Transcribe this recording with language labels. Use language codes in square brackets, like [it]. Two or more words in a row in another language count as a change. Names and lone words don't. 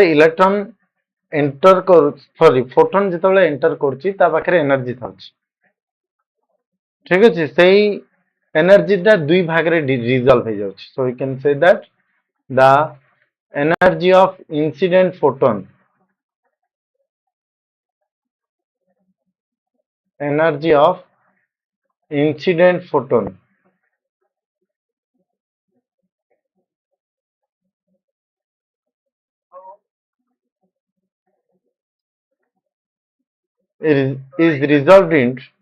[en] electron enter [or] କରୁ ସରି ଫୋଟନ୍ ଯେତେବେଳେ ଏଣ୍ଟର କରୁଛି ତା ପାଖରେ ଏନର୍ଜି ଥାଉଛି ଠିକ ଅଛି ସେଇ ଏନର୍ଜିଟା ଦୁଇ ଭାଗରେ ରିଜଲ୍ଭ ହେଇଯାଉଛି [en] so we can say that the energy of incident photon energy of incident photon is resolved in